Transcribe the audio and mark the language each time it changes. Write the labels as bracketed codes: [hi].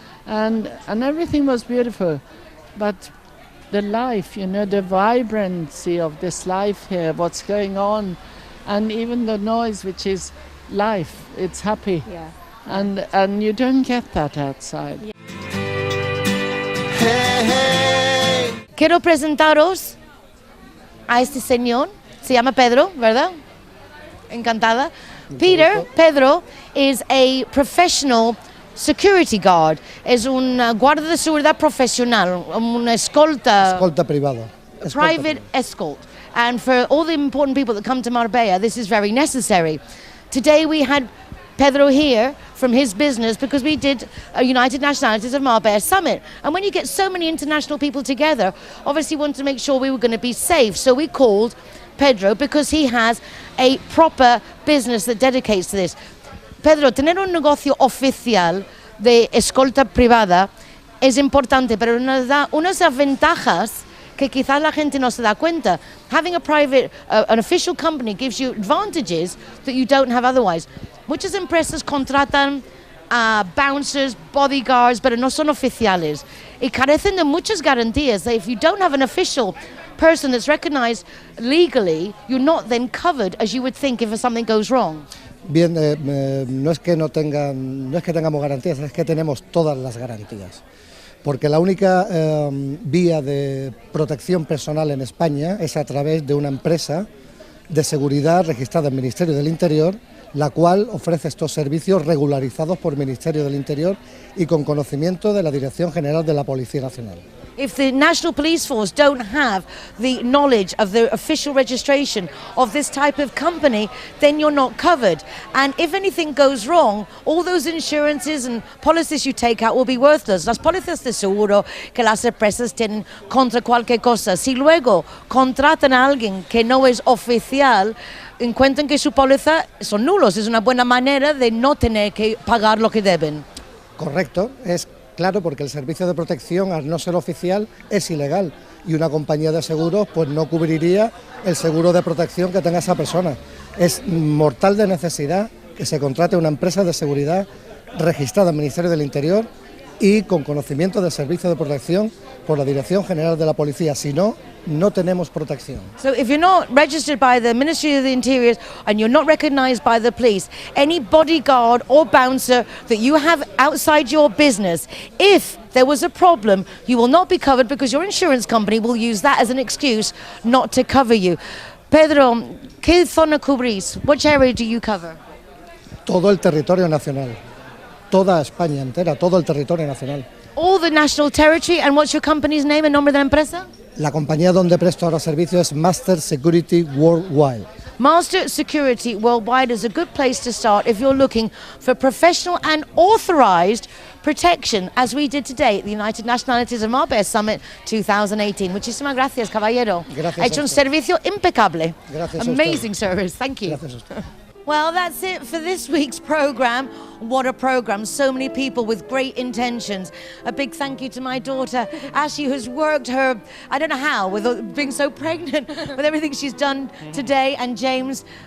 [en] And everything was beautiful. But the life, the vibrancy of this life here, what's going on, and even the noise, which is life, it's happy. Yeah. And you don't get that outside. Hey, hey. [es] Quiero presentaros a este señor, se llama Pedro, ¿verdad? Encantada. [en] Pedro is a professional security guard, [es] es un guardia de seguridad profesional, una escolta. Escolta privado. [en] Private escort. And for all the important people that come to Marbella, this is very necessary. Today we had Pedro here from his business because we did a United Nationalities of Marbella Summit. And when you get so many international people together, obviously we wanted to make sure we were going to be safe. So we called Pedro because he has a proper business that dedicates to this. [es] Pedro, tener un negocio oficial de escolta privada es importante, pero nos da unas ventajas que quizás la gente no se da cuenta. [en] Having a private, an official company gives you advantages that you don't have otherwise. [es] Muchas empresas contratan bouncers, bodyguards, pero no son oficiales. Y carecen de muchas garantías. [en] If you don't have an official person that's recognized legally, you're not then covered as you would think if something goes wrong. [es] Bien, no es que tengamos garantías, es que tenemos todas las garantías. Porque la única vía de protección personal en España es a través de una empresa de seguridad registrada en el Ministerio del Interior, la cual ofrece estos servicios regularizados por el Ministerio del Interior y con conocimiento de la Dirección General de la Policía Nacional. [en] If the National Police Force don't have the knowledge of the official registration of this type of company, then you're not covered. And if anything goes wrong, all those insurances and policies you take out will be worthless. [es] Las pólizas de seguro que las empresas tienen contra cualquier cosa, si luego contratan a alguien que no es oficial, encuentran que su póliza son nulos. Es una buena manera de no tener que pagar lo que deben. Correcto, es claro, porque el servicio de protección, al no ser oficial, es ilegal y una compañía de seguros pues no cubriría el seguro de protección que tenga esa persona. Es mortal de necesidad que se contrate una empresa de seguridad registrada en el Ministerio del Interior y con conocimiento del servicio de protección por la Dirección General de la Policía, si no, no tenemos protección. [en] So if you're not registered by the Ministry of the Interior and you're not recognized by the police, any bodyguard or bouncer that you have outside your business, if there was a problem, you will not be covered because your insurance company will use that as an excuse not to cover you. [es] Pedro, ¿qué zona cubrís? [en] Which area do you cover? [es] Todo el territorio nacional, toda España entera, todo el territorio nacional. [en] All the national territory, and what's your company's name, [es] el nombre de la empresa? La compañía donde presto ahora servicio es Master Security Worldwide. [en] Master Security Worldwide is a good place to start if you're looking for professional and authorized protection, as we did today at the United Nationalities of Marbella Summit 2018. [es] Muchísimas gracias, caballero. Gracias Ha hecho un servicio impecable. Gracias a [en] Amazing service. Thank you. [es] Gracias a usted. [en] Well, that's it for this week's program. What a program. So many people with great intentions. A big thank you to my daughter, Ashley, who's worked her, I don't know how, with being so pregnant, with everything she's done today. And James,